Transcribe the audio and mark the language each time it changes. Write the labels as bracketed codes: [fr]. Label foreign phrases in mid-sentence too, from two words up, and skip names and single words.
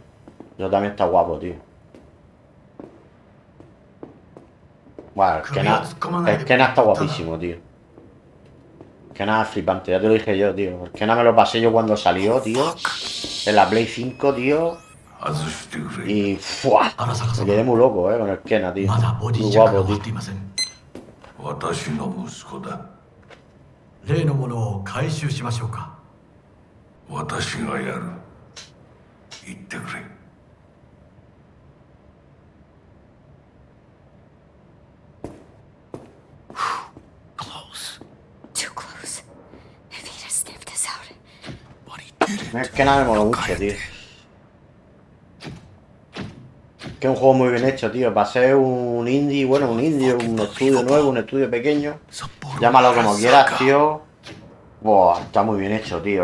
[es] Eso también está guapo, tío. Bueno, el Kena está guapísimo, tío. El Kena es flipante, ya te lo dije yo, tío. El Kena me lo pasé yo cuando salió, tío. En la Play 5, tío. Y ¡fua! Me quedé muy loco, con el Kena, tío. Muy guapo, tío. [ja] 例のものを回収しましょうか。私がやる。言ってくれ。 [en] Close. Too close. If he'd have sniffed us out. [es] Es que nada me mola mucho, tío. Que es un juego muy bien hecho, tío. Para ser un indie, bueno, un indie, un estudio nuevo, un estudio pequeño. Llámalo como quieras, tío. Buah, está muy bien hecho, tío.